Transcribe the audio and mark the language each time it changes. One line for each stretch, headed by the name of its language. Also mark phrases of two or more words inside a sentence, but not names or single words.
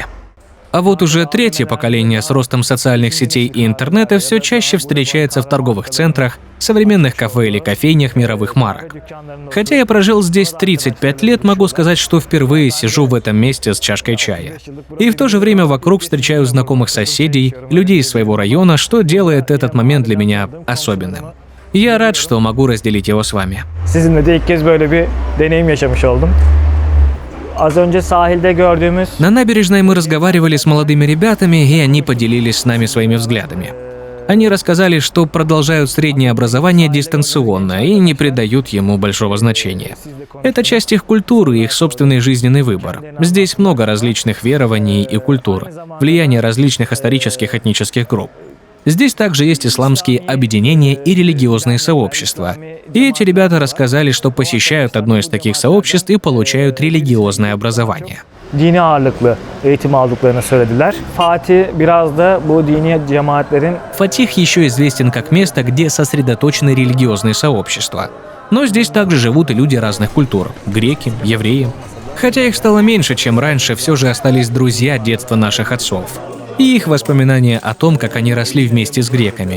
Russian: А вот уже третье поколение с ростом социальных сетей и интернета все чаще встречается в торговых центрах, современных кафе или кофейнях мировых марок. Хотя я прожил здесь 35 лет, могу сказать, что впервые сижу в этом месте с чашкой чая. И в то же время вокруг встречаю знакомых соседей, людей из своего района, что делает этот момент для меня особенным. Я рад, что могу разделить его с вами.
Turkish: Sizinle de ilk kez böyle bir deneyim yaşamış oldum. Az önce sahilde gördüğümüz...
Russian: На набережной мы разговаривали с молодыми ребятами, и они поделились с нами своими взглядами. Они рассказали, что продолжают среднее образование дистанционно и не придают ему большого значения. Это часть их культуры, их собственный жизненный выбор. Здесь много различных верований и культур, влияние различных исторических этнических групп. Здесь также есть исламские объединения и религиозные сообщества. И эти ребята рассказали, что посещают одно из таких сообществ и получают религиозное образование.
Turkish: Dini ağırlıklı eğitim aldıklarını söylediler. Fatih biraz da bu dini cemaatlerin...
Russian: Фатих еще известен как место, где сосредоточены религиозные сообщества. Но здесь также живут и люди разных культур – греки, евреи. Хотя их стало меньше, чем раньше, все же остались друзья детства наших отцов. И их воспоминания о том, как они росли вместе с греками.